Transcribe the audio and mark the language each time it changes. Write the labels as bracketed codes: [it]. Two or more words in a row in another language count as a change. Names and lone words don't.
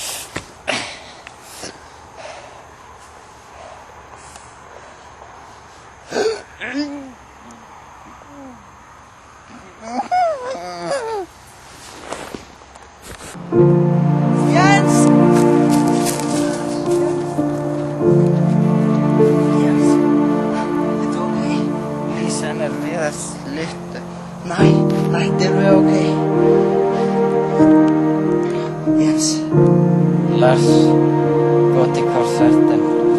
[da] Jens! Jens, er du okay? Lisa er ved at slutte. Nej, det er okay. Jens, [no] La oss gå til konserten.